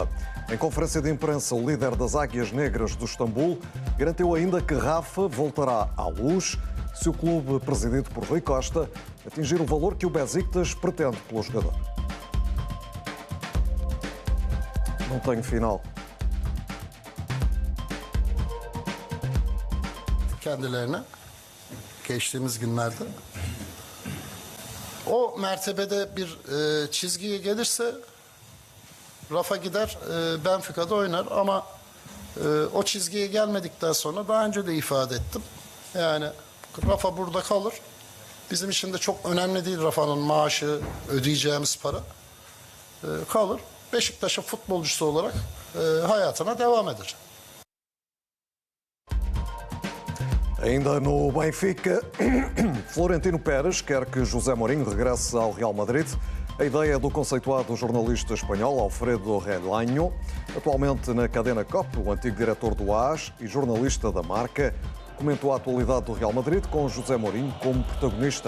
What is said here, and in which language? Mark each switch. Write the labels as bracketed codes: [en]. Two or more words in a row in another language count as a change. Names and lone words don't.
[pt] Em conferência de imprensa, o líder das Águias Negras do Istambul garantiu ainda que Rafa voltará à luz se o clube, presidido por Rui Costa, atingir o valor que o Besiktas pretende pelo jogador. Não tenho final. [tr] Kendilerine geçtiğimiz günlerde o mertebede bir çizgiye gelirse Rafa gider Benfica'da oynar ama o çizgiye gelmedikten sonra daha önce de ifade ettim. Yani Rafa burada kalır. Bizim için de çok önemli değil Rafa'nın maaşı, ödeyeceğimiz para. Kalır. Beşiktaş'ın futbolcusu olarak hayatına devam eder. [pt] Ainda no Benfica, Florentino Pérez quer que José Mourinho regresse ao Real Madrid. A ideia é do conceituado jornalista espanhol Alfredo Relaño, atualmente na cadena COP, o antigo diretor do AS e jornalista da Marca, comentou a atualidade do Real Madrid com José Mourinho como protagonista.